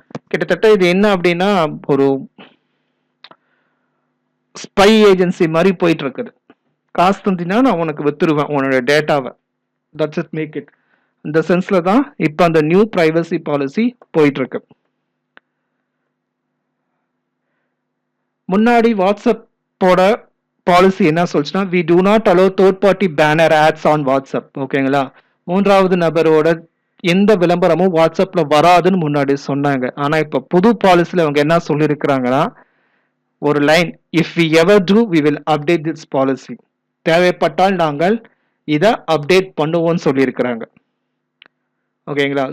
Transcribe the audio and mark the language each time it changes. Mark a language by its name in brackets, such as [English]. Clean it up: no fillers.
[Tamil] கிட்டத்தட்ட இது என்ன அப்படின்னா ஒரு ஸ்பை ஏஜென்சி மாதிரி போயிட்டு இருக்குது. காசு தந்தினா நான் உனக்கு வித்துருவேன் உன்னோட டேட்டாவை. [English] That's it, make it. [Tamil] இந்த சென்ஸ்ல தான் இப்போ அந்த நியூ பிரைவசி பாலிசி போயிட்டு இருக்கு. முன்னாடி வாட்ஸ்அப்போட பாலிசி என்ன சொல்லுச்சுன்னா [English] we do not allow third party banner ads on WhatsApp. [Tamil] ஓகேங்களா? மூன்றாவது நபரோட எந்த விளம்பரமும் வாட்ஸ்அப்ல வராதுன்னு முன்னாடி சொன்னாங்க. ஆனா இப்ப புது பாலிசில அவங்க என்ன சொல்லியிருக்கிறாங்கன்னா ஒரு line, [English] if we ever do we will update this policy. [Tamil] தேவைப்பட்டால் நாங்கள் இதை அப்டேட் பண்ணுவோம்னு சொல்லியிருக்கிறாங்க. ஓகேங்களா?